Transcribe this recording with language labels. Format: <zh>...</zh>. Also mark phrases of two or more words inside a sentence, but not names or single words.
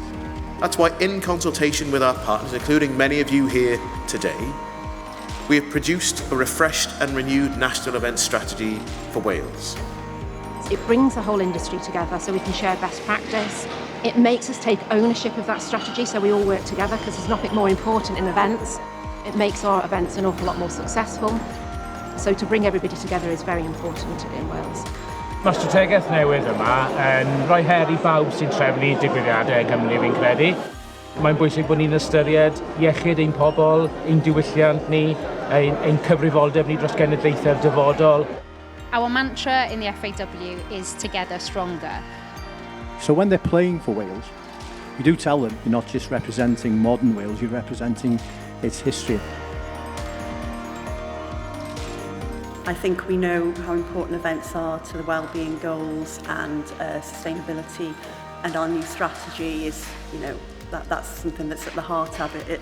<en>That's why, in consultation with our partners, including many of you here today, we have produced a refreshed and renewed national event strategy for Wales. It brings the whole industry together so we can share best practice. It makes us take ownership of that strategy so we all work together, because there's nothing more important in events. It makes our events an awful lot more successful. So to bring everybody together is very important in Wales.</en> <cy>Mae Strategaeth newydd yma yn rhoi her I bawb sy'n trefnu digwyddiadau yng Nghymru fi'n credu. Mae'n bwysig bod ni'n ystyried iechyd ein pobl, ein diwylliant ni, ein cyfrifoldeb ni dros genedlaethau'r dyfodol.</cy> <en>Our mantra in the FAW is together stronger. So when they're playing for Wales, you do tell them you're not just representing modern Wales, you're representing its history. I think we know how important events are to the wellbeing goals and sustainability, and our new strategy is, that's something that's at the heart of it.</en>